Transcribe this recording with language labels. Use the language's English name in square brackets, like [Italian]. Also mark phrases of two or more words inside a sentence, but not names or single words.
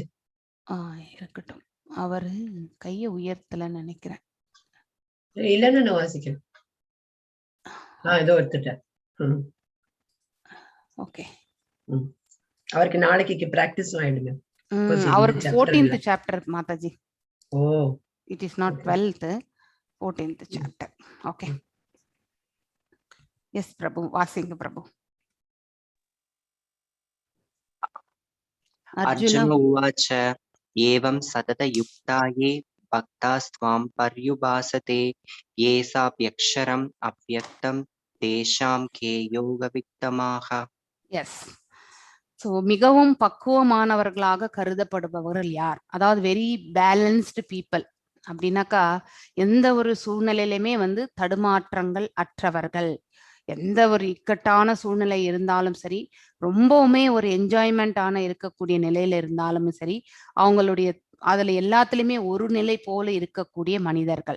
[Tamil] இருக்கட்டும், அவரு கைய உயர்த்தலன்னு நினைக்கிறேன். இல்லைன்னு நான் வாசிக்கிறேன். ஏதோ எடுத்துட்டேன். ஓகே, அவருக்கு நாளைக்கு பிராக்டிஸ் ஆயிடுங்க. அவருக்கு 14th சாப்டர் மாதாஜி. ஓ, [English] it is not 12th, 14th chapter. Okay. [Tamil] எஸ் பிரபு, வாசிங்க பிரபு. [Sanskrit] अर्जुन उवाच एवं सततयुक्ता ये भक्तास्त्वां पर्युपासते येषाप्यक्षरम् अव्यक्तं तेषां के योगवित्तमाः. [Tamil] எஸ். ஸோ மிகவும் பக்குவமானவர்களாக கருதப்படுபவர்கள் யார்? அதாவது [English] very balanced people [Tamil] அப்படின்னாக்கா எந்த ஒரு சூழ்நிலையிலுமே வந்து தடுமாற்றங்கள் அற்றவர்கள். எந்த ஒரு இக்கட்டான சூழ்நிலை இருந்தாலும் சரி, ரொம்பவுமே ஒரு என்ஜாய்மெண்டான இருக்கக்கூடிய நிலையில இருந்தாலும் சரி, அவங்களுடைய அதுல எல்லாத்துலயுமே ஒரு நிலை போல இருக்கக்கூடிய மனிதர்கள்.